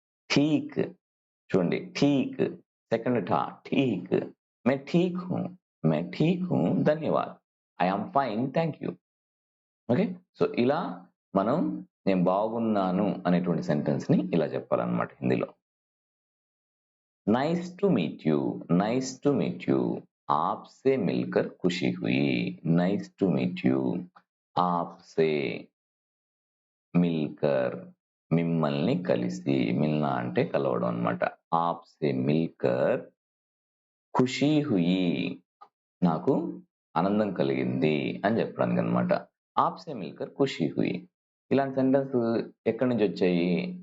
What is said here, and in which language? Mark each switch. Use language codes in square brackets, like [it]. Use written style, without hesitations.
[te] ఠీక్ చూడండి, ఠీక్ second ఠా, ఠీక్. [hi] May ఠీక్ who, May ఠీక్ who, ధన్యవాద్. [en] I am fine thank you. [te] Okay, so ఇలా మనం నేను బాగున్నాను అనేటువంటి సెంటెన్స్ ని ఇలా చెప్పాలన్నమాట హిందీలో. [en] nice to meet you, nice to meet you, [hi] आपसे मिलकर खुशी हुई. [en] nice to meet you, आपसे [te] మిల్కర్ మిమ్మల్ని కలిసి, మిల్నా అంటే కలవడం అన్నమాట. [hi] ఆప్సే మిల్కర్ ఖుషీ హుయి [te] నాకు ఆనందం కలిగింది అని చెప్పడానికి అన్నమాట. [hi] ఆప్సే మిల్కర్ ఖుషీ హుయి. [te] ఇలాంటి సెంటెన్స్ ఎక్కడి నుంచి వచ్చాయి?